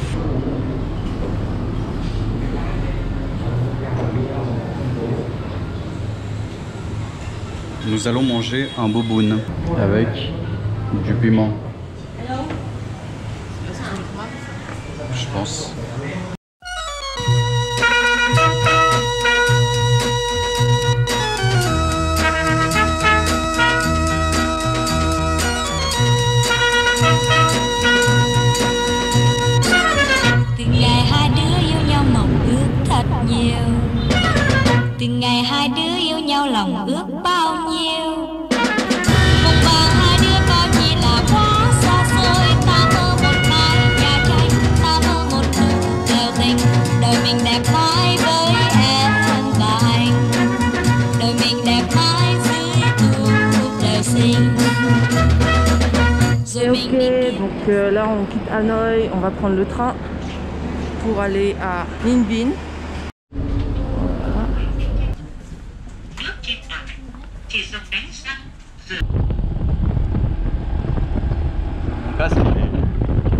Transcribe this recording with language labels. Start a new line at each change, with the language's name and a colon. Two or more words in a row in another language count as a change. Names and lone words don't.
French: Nous allons manger un boboon avec du piment. Je pense.
Vietnamese: Từ ngày hai đứa yêu nhau mộng ước thật nhiều. Từ ngày hai đứa yêu nhau lòng ước bao nhiêu. Một vàng hai đứa có chỉ là quá xa xôi. Ta mơ một mái nhà tranh, ta mơ một nụ kèo tình. Đời mình đẹp mãi với em và anh. Đời mình đẹp mãi dưới cuộc đời sinh.
French: Et ok, donc là on quitte Hanoï, on va prendre le train pour aller à Ninh Bình. Voilà. Mon casque il est...